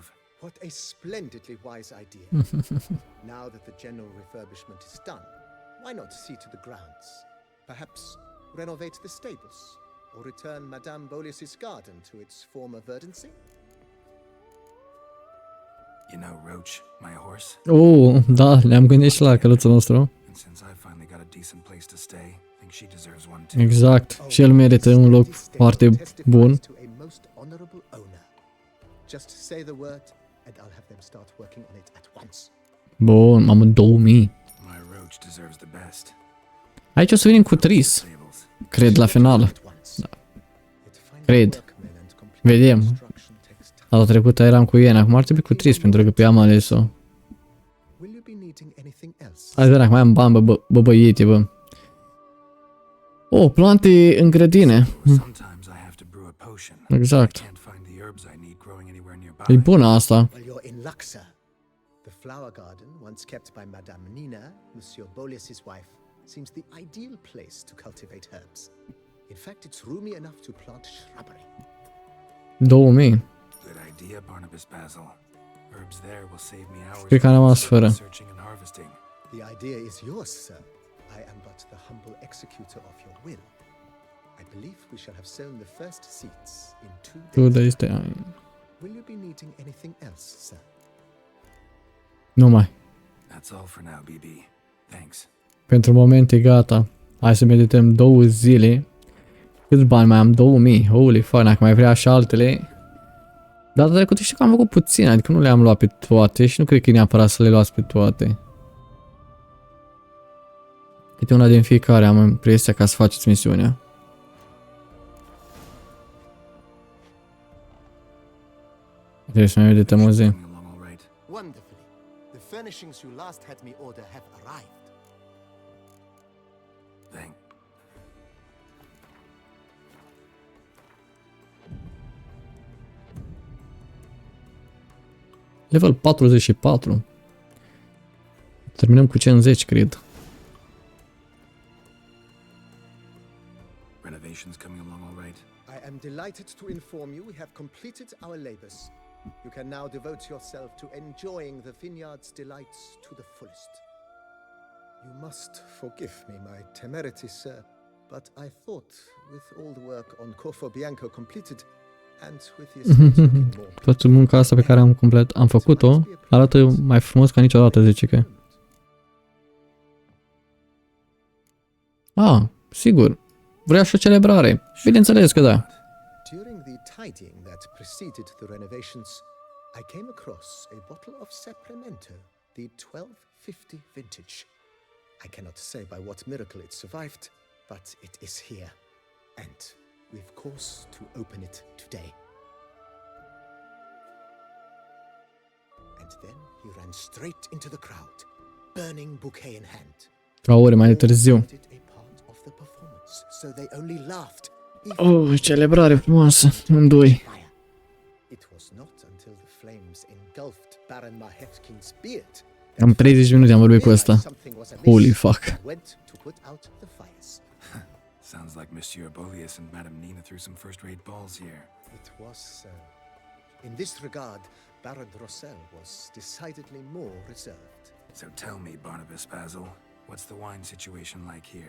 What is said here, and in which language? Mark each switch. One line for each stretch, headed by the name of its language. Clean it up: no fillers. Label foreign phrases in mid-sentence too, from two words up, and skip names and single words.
English: What a splendidly wise idea. Now that the general refurbishment is done, why not see to the grounds? Perhaps renovate the stables, or return Madame Bolis's garden to its former verdancy? You know Roach, my horse?
Romanian: Oh, da, ne-am gândit și la căluțul nostru.
English: And since I finally got a decent place to stay, I think she deserves one too.
Romanian: Exact. Și el merită un loc foarte bun.
English: To a most honorable owner. Just say the word, and I'll have them start working on it at once.
Romanian: Bun, mamă, 2000.
English: My Roach deserves the best.
Romanian: Aici o să venim cu Tris,
English: Stables.
Romanian: cred, la final.
English: At once.
Romanian: Da.
English: Yet finding
Romanian: Cred.
English: workmen and completing
Romanian: Vedem.
English: construction takes time.
Romanian: Data trecută eram cu Ian, acum ar trebui cu Tris, pentru că pe ea am ales-o.
English: Will you be needing anything else?
Romanian: Hai să vedem dacă mai am bani, bă, băiete, bă. Oh, plante în grădine.
English: Sometimes I have to brew a potion.
Romanian: Exact.
English: I can't find the herbs I need growing anywhere nearby.
Romanian: E bună asta.
English: Well, you're in luck, sir. The flower garden, once kept by Madame Nina, Monsieur Bolis's wife, seems the ideal place to cultivate herbs. In fact, it's roomy enough to plant shrubbery. 2000. Good idea, Barnabas Basil. Herbs there will save me hours
Romanian: Cred că am rămas fără.
English: searching and harvesting. The idea is yours, sir. I am but the humble executor of your will. I believe we shall have sown the first seeds in 2 2 days.
Romanian: days de ani.
English: Will you be needing anything else, sir?
Romanian: Nu mai.
English: That's all for now, BB. Thanks.
Romanian: Pentru moment e gata. Hai să medităm 2 zile. Câți bani mai am? 2000.
English: Holy fuck,
Romanian: dacă mai vrea și altele. Data trecută știu că am făcut puțin, adică nu le-am luat pe toate și nu cred că e neapărat să le luați pe toate. Câte una din fiecare am impresia ca să faceți misiunea. Trebuie să mai medităm o zi.
English: Coming along all right. Wonderfully. The furnishings you last had me order have arrived. Thank. Level 44.
Romanian: Terminăm cu 50, cred.
English: Renovations coming along all right. I am delighted to inform you we have completed our labors. You can now devote yourself to enjoying the vineyard's delights to the fullest. You must forgive me my temerity, sir, but I thought, with all the work on Corvo Bianco completed, and with the estate looking more...
Romanian: Toată munca asta pe care am făcut-o arată mai frumos ca niciodată, zice că. Ah, sigur. Vrea și o celebrare. Bineînțeles că da.
English: During the tidying that preceded the renovations, I came across a bottle of Sapramento, the 1250 vintage. I cannot say by what miracle it survived, but it is here, and we've cause to open it today. And then he ran straight into the crowd, burning bouquet in hand.
Romanian: La ore mai târziu.
English: A part of the performance, so they only laughed.
Romanian: Oh, celebrare frumoasă, în doi.
English: It was not until the flames engulfed Baron Mahevkin's beard.
Romanian: Am 30 minute am vorbit cu ăsta.
English: Holy fuck. Went to put out the fires. Sounds like Monsieur Bolius and Madame Nina threw some first-rate balls here. It was, in this regard, Baron Rossel was decidedly more reserved. So tell me, Barnabas Basil, what's the wine situation like here?